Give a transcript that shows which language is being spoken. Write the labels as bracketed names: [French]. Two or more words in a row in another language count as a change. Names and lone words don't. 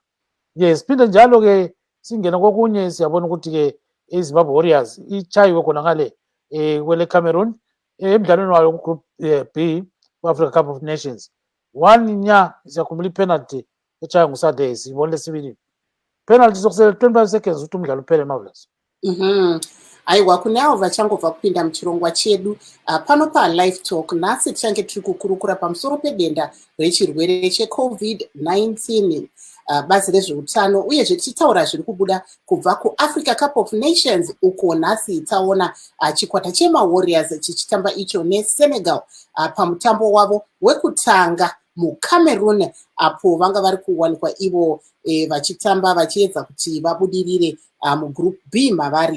[North Ndebele] Siphinde njalo-ke singena kokunye siyabona ukuthi-ke iZimbabwe Warriors ichayiwe khona ngale kwele Cameroon emdlalweni wayo ku-Group B ku-Africa Cup of Nations. 1 siyakhumbula ipenalty echaywe nguSade, siyibona lesibili penalty sokusele 25 seconds ukuthi umdlalo uphele. Marvelous. [Shona] Aiwa, kuneavo vachangobva kupinda muchirongwa chedu pano paLive Talk. Nhasi tichange tiri kukurukura pamusoro pedenda rechirwere cheCovid-19. Bazi rezveutano uyezve tichitaura zviri kubuda kubva kuAfrica Cup of Nations, uko nhasi taona chikwata chemaWarriors chichitamba icho neSenegal pamutambo wavo wekutanga muCameroon, apo vanga vari kuwanikwa ivo vachitamba vachiedza kuti vabudirire mugroup B mavari.